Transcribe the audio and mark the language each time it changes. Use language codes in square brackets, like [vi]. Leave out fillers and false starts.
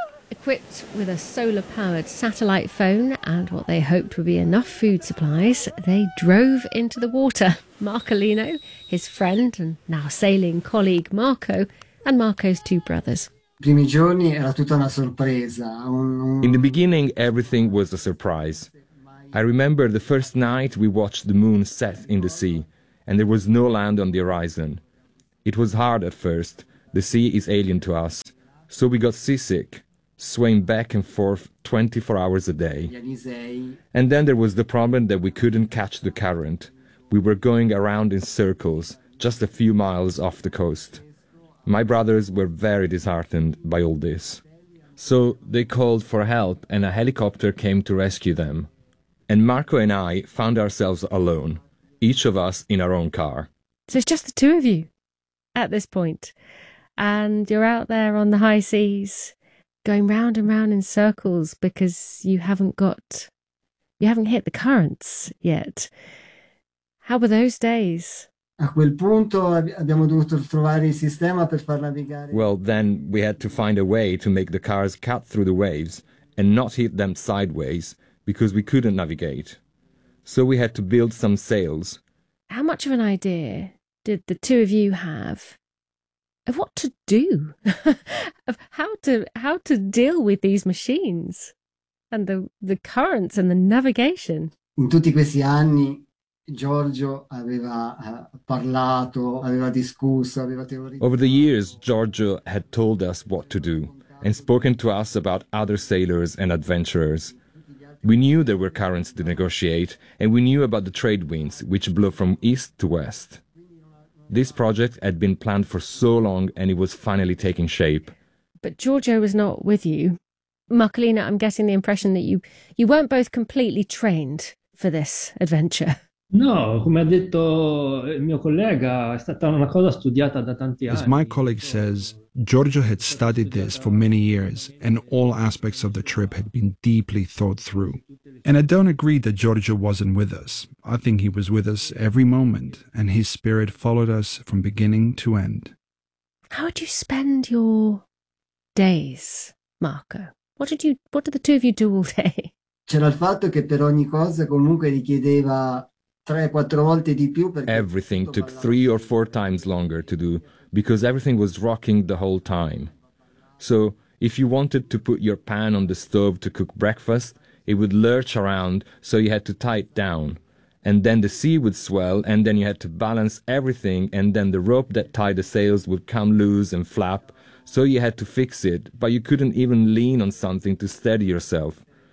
[en] Equipped with a solar-powered satellite phone and what they hoped would be enough food supplies, they drove into the water. Marcolino, his friend and now sailing colleague Marco, and Marco's two brothers. [it] primi giorni era tutta una sorpresa. [en] In the beginning, everything was a surprise. I remember the first night we watched the moon set in the sea, and there was no land on the horizon. It was hard at first. The sea is alien to us. So we got seasick, swaying back and forth 24 hours a day. And then there was the problem that we couldn't catch the current. We were going around in circles, just a few miles off the coast. My brothers were very disheartened by all this. So they called for help and a helicopter came to rescue them. And Marco and I found ourselves alone, each of us in our own car. So it's just the two of you at this point. And you're out there on the high seas going round and round in circles because you haven't hit the currents yet. How were those days? [it] A quel punto abbiamo dovuto trovare il sistema per far navigare. [en] Well, then we had to find a way to make the cars cut through the waves and not hit them sideways because we couldn't navigate. So we had to build some sails. How much of an idea did the two of you have of what to do, of how to deal with these machines and the currents and the navigation? [it] In tutti questi anni Giorgio aveva parlato, aveva discusso, aveva teorizzato. [en] Over the years, Giorgio had told us what to do and spoken to us about other sailors and adventurers. We knew there were currents to negotiate, and we knew about the trade winds, which blow from east to west. This project had been planned for so long, and it was finally taking shape. But Giorgio was not with you. Marcolina, I'm getting the impression that you weren't both completely trained for this adventure. [it] No, come ha detto il mio collega, è stata una cosa studiata da tanti anni. [en] As my colleague says, Giorgio had studied this for many years and all aspects of the trip had been deeply thought through. And I don't agree that Giorgio wasn't with us. I think he was with us every moment and his spirit followed us from beginning to end. How did you spend your days, Marco? What did the two of you do all day? [it] C'era il fatto che per ogni cosa comunque richiedeva tre, quattro volte di più perché [en] everything took three or four times longer to do because everything was rocking the whole time. So if you wanted to put your pan on the stove to cook breakfast, it would lurch around, so you had to tie it down. And then the sea would swell, and then you had to balance everything, and then the rope that tied the sails would come loose and flap, so you had to fix it, but you couldn't even lean on something to steady yourself.